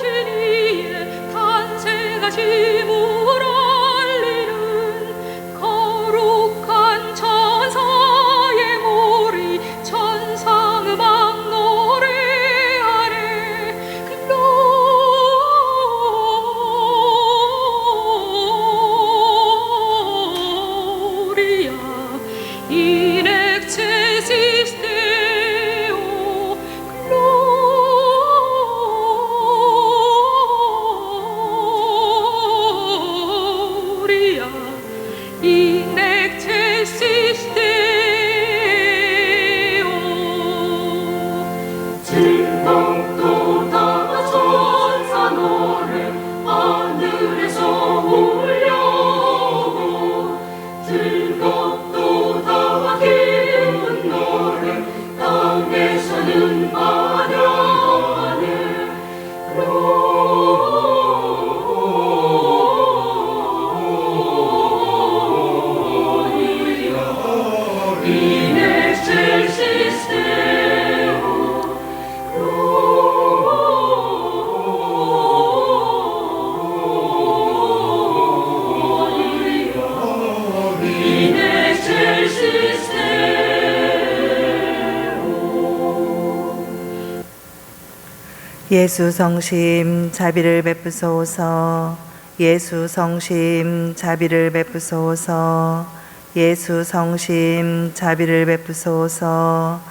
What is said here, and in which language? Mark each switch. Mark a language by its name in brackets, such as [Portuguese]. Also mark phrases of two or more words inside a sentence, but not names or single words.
[Korean] 이의 탄생하심을 알리는 거룩한 천사의 모리 천상음악 노래하네. [Latin] 글로리아 in excelsis Deo. Gloria in excelsis Deo. [Korean] 즐겁도다 천사 노래 하늘에서 울려오고 즐겁도다 기쁜 노래 땅에서는 반영하네. [Latin] Gloria in excelsis Deo. In excelsis [Korean] 예수 성심 자비를 베푸소서. 예수 성심 자비를 베푸소서. 예수 성심 자비를 베푸소서.